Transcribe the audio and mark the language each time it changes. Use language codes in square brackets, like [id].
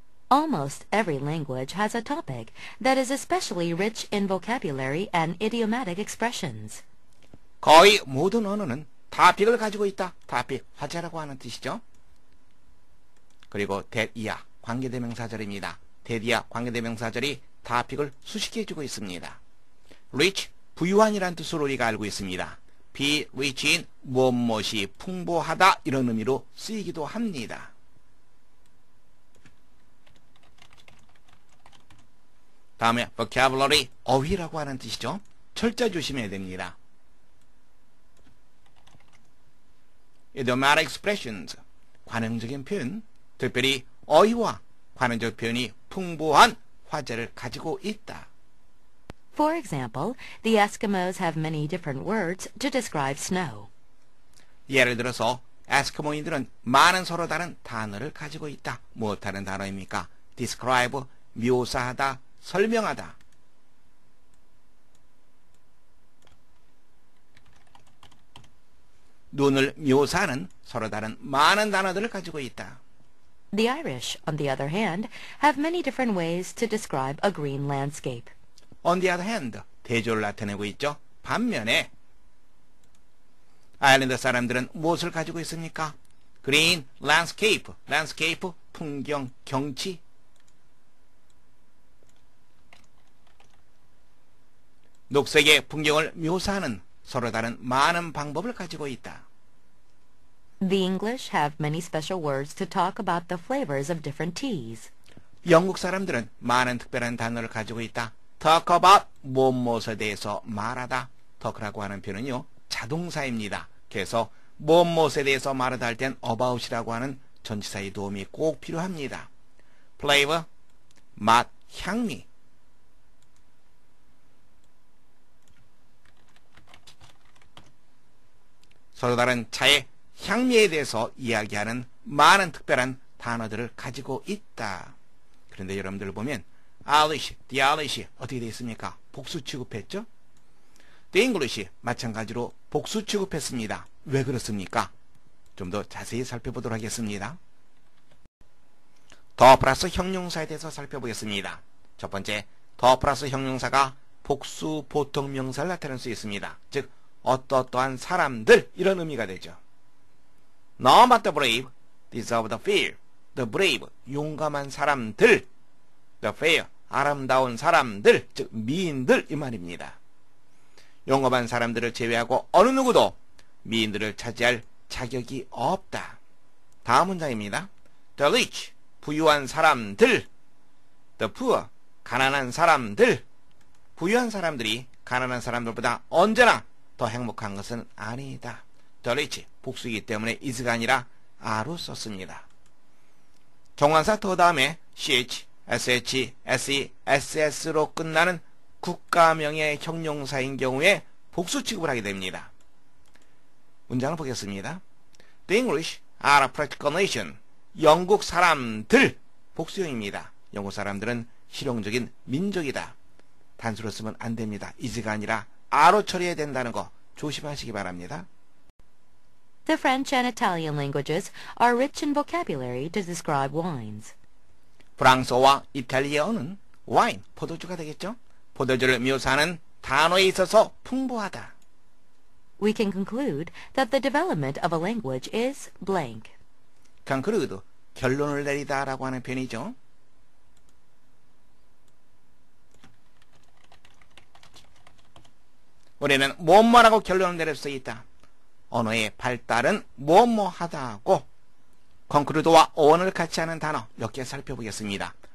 [en] Almost every language has a topic that is especially rich in vocabulary and idiomatic expressions. [ko] 거의 모든 언어는 타픽을 가지고 있다. 타픽, 화제라고 하는 뜻이죠. 그리고 대이야, 관계대명사절입니다. 대이야, 관계대명사절이 타픽을 수식해 주고 있습니다. rich, 부유한이란 뜻으로 우리가 알고 있습니다. [en] be rich in, [ko] 무엇이 풍부하다 이런 의미로 쓰이기도 합니다. 다음에 vocabulary, 어휘라고 하는 뜻이죠. 철자 조심해야 됩니다. [en] idiomatic expressions, [ko] 관용적인 표현, 특별히 어휘와 관용적 표현이 풍부한 화제를 가지고 있다. [en] For example, the Eskimos have many different words to describe snow. [ko] 예를 들어서 에스키모인들은 많은 서로 다른 단어를 가지고 있다. 무엇하는 단어입니까? describe, 묘사하다, 설명하다. 눈을 묘사하는 서로 다른 많은 단어들을 가지고 있다. [en] The Irish, on the other hand, have many different ways to describe a green landscape. On the other hand, [ko] 대조를 나타내고 있죠. 반면에 아일랜드 사람들은 무엇을 가지고 있습니까? [en] green landscape, landscape, [ko] 풍경, 경치. 녹색의 풍경을 묘사하는 서로 다른 많은 방법을 가지고 있다. [en] The English have many special words to talk about the flavors of different teas. [ko] 영국 사람들은 많은 특별한 단어를 가지고 있다. [en] talk about, [ko] 무엇에 대해서 말하다. talk라고 하는 표현은요, 자동사입니다. 그래서 무엇에 대해서 말하다 할 땐 about이라고 하는 전치사의 도움이 꼭 필요합니다. flavor, 맛, 향미. 서로 다른 차의 향미에 대해서 이야기하는 많은 특별한 단어들을 가지고 있다. 그런데 여러분들 보면 Alice, the Alice 어떻게 되어 있습니까? 복수 취급했죠? The English 마찬가지로 복수 취급했습니다. 왜 그렇습니까? 좀 더 자세히 살펴보도록 하겠습니다. 더 플러스 형용사에 대해서 살펴보겠습니다. 첫 번째, 더 플러스 형용사가 복수 보통 명사를 나타낼 수 있습니다. 즉 어떠한 사람들 이런 의미가 되죠. [en] None but the brave deserve the fear. The brave [ko] 용감한 사람들, [en] the fair [ko] 아름다운 사람들, 즉 미인들 이 말입니다. 용감한 사람들을 제외하고 어느 누구도 미인들을 차지할 자격이 없다. 다음 문장입니다. [en] The rich [ko] 부유한 사람들, [en] the poor [ko] 가난한 사람들. 부유한 사람들이 가난한 사람들보다 언제나 더 행복한 것은 아니다. The rich 복수이기 때문에 is가 아니라 are로 썼습니다. 정관사 더 다음에 ch, sh, se, ss로 끝나는 국가명의 형용사인 경우에 복수 취급을 하게 됩니다. 문장을 보겠습니다. [en] The English are a practical nation. [ko] 영국 사람들 복수형입니다. 영국 사람들은 실용적인 민족이다. 단수로 쓰면 안 됩니다. is가 아니라 are로 처리해야 된다는 거 조심하시기 바랍니다. [en] The French and Italian languages are rich in vocabulary to describe wines. [ko] 프랑스어와 이탈리아어는 와인, 포도주가 되겠죠? 포도주를 묘사하는 단어에 있어서 풍부하다. [en] We can conclude that the development of a language is blank. [ko] conclude, 결론을 내리다 라고 하는 표현이죠. 우리는 뭐뭐라고 결론을 내릴 수 있다. 언어의 발달은 뭐뭐하다고 conclude와 on을 같이 하는 단어 몇 개 살펴보겠습니다.